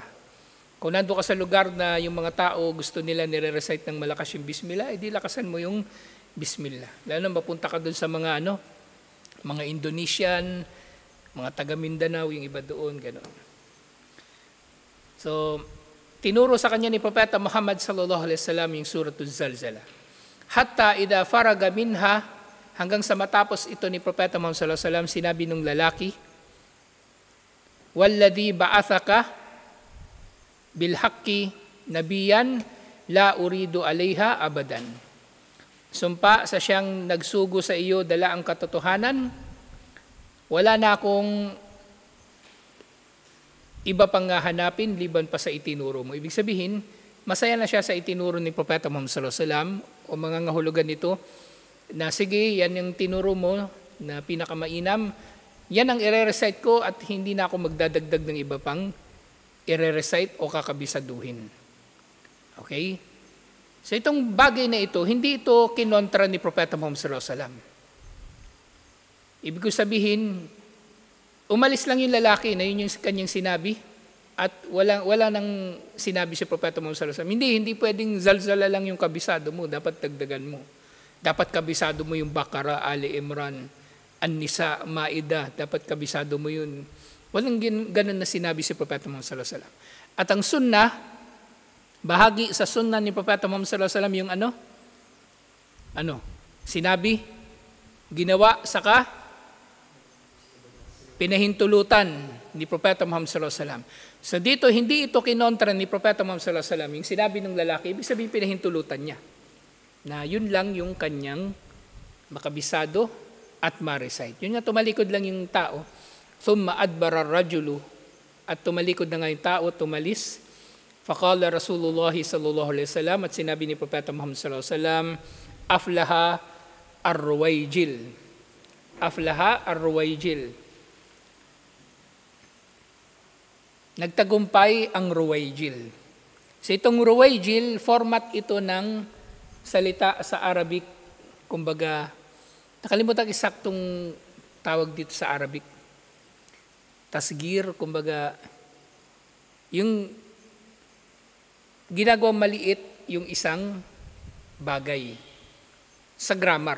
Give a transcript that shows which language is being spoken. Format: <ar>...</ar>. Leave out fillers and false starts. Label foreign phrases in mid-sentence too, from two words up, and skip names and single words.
<tl>Kung nando ka sa lugar na yung mga tao gusto nila nire-recite ng malakas yung Bismillah, edi lakasan mo yung Bismillah. Lalo na mapunta ka doon sa mga mga Indonesian, mga taga Mindanao, yung iba doon, ganoon. So tinuro sa kanya ni Propeta Muhammad</tl> <ar>صلى الله عليه وسلم</ar> <tl>yung suratul Zalzalah.</tl> <ar>حتى إذا فرغ منها,</ar> <tl>hanggang sa matapos ito ni Propeta Muhammad</tl> <ar>صلى الله عليه وسلم,</ar> <tl>sinabi nung lalaki,</tl> <ar>والذي بعثك بالحق نبيا لا أريد عليها أبدا.</ar> <tl>Sumpa sa siyang nagsugo sa iyo dala ang katotohanan, wala na akong iba pang hanapin liban pa sa itinuro mo. Ibig sabihin, masaya na siya sa itinuro ni Propeta Muhammad</tl> <ar>صلى الله عليه وسلم</ar> <tl>o mga ngahulugan nito na sige, yan yung tinuro mo na pinakamainam, yan ang ire-recite ko at hindi na ako magdadagdag ng iba pang ire-recite o kakabisaduhin. Okay? So itong bagay na ito, hindi ito kinontra ni Propeta Muhammad</tl> <ar>صلى الله عليه وسلم.</ar> <tl>Ibig ko sabihin, umalis lang yung lalaki na yun yung kanyang sinabi at wala nang sinabi si Propeta Muhammad</tl> <ar>صلى الله عليه وسلم.</ar> <tl>Hindi pwedeng zalzala lang yung kabisado mo, dapat dagdagan mo. Dapat kabisado mo yung Bakara, Ali Imran, An-Nisa, Maida, dapat kabisado mo yun. Walang ganun na sinabi si Propeta Muhammad</tl> <ar>صلى الله عليه وسلم.</ar> <tl>At ang sunnah, bahagi sa sunnah ni Propeta Muhammad</tl> <ar>صلى الله عليه وسلم</ar> <tl>yung sinabi, ginawa, saka pinahintulutan ni Propeta Muhammad</tl> <ar>صلى الله عليه وسلم.</ar> <tl>So dito, hindi ito kinontra ni Propeta Muhammad</tl> <ar>صلى الله عليه وسلم.</ar> <tl>Yung sinabi ng lalaki, ibig sabihin pinahintulutan niya. Na yun lang yung kanyang makabisado at ma-recite. Yun nga, tumalikod lang yung tao.</tl> <ar>ثم أدبر الرجل,</ar> <tl>at tumalikod na nga yung tao, tumalis.</tl> <ar>فقال رسول الله صلى الله عليه وسلم,</ar> <tl>at sinabi ni Propeta Muhammad</tl> <ar>صلى الله عليه وسلم, أفلح الرويجل. أفلح الرويجل.</ar> <tl>Nagtagumpay ang ruwayjil. So itong ruwayjil, format ito ng salita sa Arabic. Kumbaga, nakalimutan eksaktong tawag dito sa Arabic. Tasgir, kumbaga, yung ginagawang maliit yung isang bagay sa grammar.</tl>